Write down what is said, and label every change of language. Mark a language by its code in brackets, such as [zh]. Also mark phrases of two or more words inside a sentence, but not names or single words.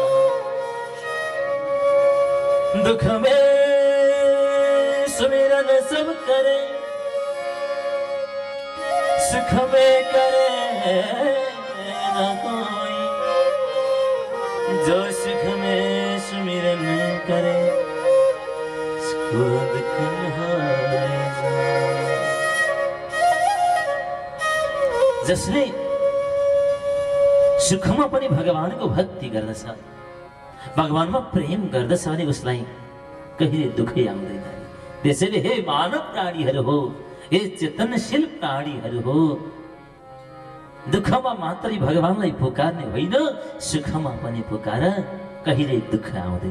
[hi] दुख में सुमिरन सब करे, सुख में करे ना कोई, जो सुख में सुमिरन करे उसको दुख न होएगा। [ne] जसले सुखमा पनि भगवानको भक्ति गर्दछ, भगवानमा प्रेम गर्दछ भने उसलाई कहिले दुःखै आउँदैन। त्यसैले हे मानव प्राणीहरू हो, हे चेतनशील प्राणीहरू हो, दुःखमा मात्रै भगवानलाई पुकार्ने होइन, सुखमा पनि पुकार, कहिले दुःख आउँदैन।